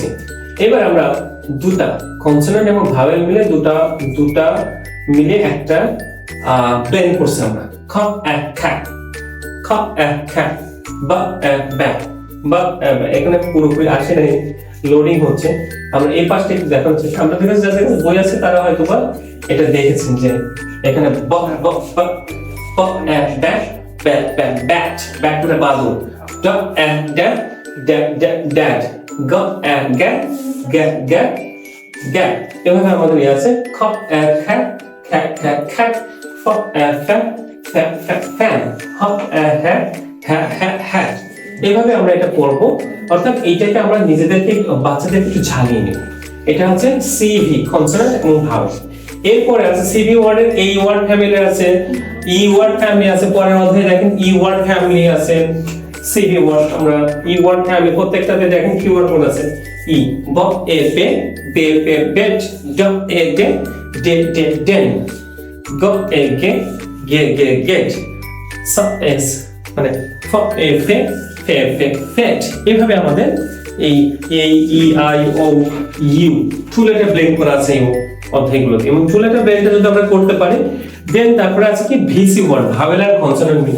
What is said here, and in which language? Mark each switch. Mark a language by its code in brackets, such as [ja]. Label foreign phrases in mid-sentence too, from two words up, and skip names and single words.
[bn] এবার আমরা দুটা কনসোনেন্ট এবং ভাওয়েল মিলে দুটা মিলে একটা ব্লেন্ড করছি আমরা, খ এ খা, খ এ খা, বা এ ব্যা, বা এখানে পুরোপুরি আসে নাই, লোডিং হচ্ছে। আমরা এই পাশটা একটু দেখার চেষ্টা, আমরা কাছে যাদের বই আছে তারা হয়তো বা এটা দেখেছেন যে এখানে ব ব ব ব এ ব্যা, ব্যা ব্যা ব্যাট, ব্যাট মানে বাদুড়, ড এ ড্যা, ড্যা ড্যা ড্যাড, গ এ গ্যা, গ্যা গ্যা গ্যা। এভাবে আমাদের ইয়ে আছে খ এ খ্যা, খ্যা খ্যা খ্যা, ফ এ ফ্যা, ফ্যা ফ্যা ফ্যান, হ এ হ্যা, হ্যা হ্যা হ্যাট। এভাবে আমরা এটা পড়বো। অর্থাৎ এইটাকে আমরা নিজেদেরকে বাচ্চাদের একটু ঝালিয়ে নিব। এটা হচ্ছে [en] CV, consonant [bn] এবং ভাওয়েল। এরপরে আছে [en] CV word [bn] এই [en] word family [bn] আছে, [en] E word family [bn] আছে, পরের অধ্যায়ে দেখেন [en] E word family [bn] আছে, [en] CV word [bn] আমরা [en] E word family [bn] প্রত্যেকটাতে দেখেন কি [en] word code [bn] আছে, ই ব এ পে, বে পে বেট, ড এ গে, ডে ডে ডেন, গ এ গে, গে গে গেট, স এস মানে ফ এ ফে, ফে ফে ফেট। এভাবে আমাদের এই [en] E I O U two letter blend [bn] করা আছে এই অধ্যায়গুলোতে, এবং [en] two letter blend [bn] যদি আমরা করতে পারি দেন তারপরে আছে কি [en] VC word, [bn] ভাওয়েল আর কনসোনেন্ট মিলে।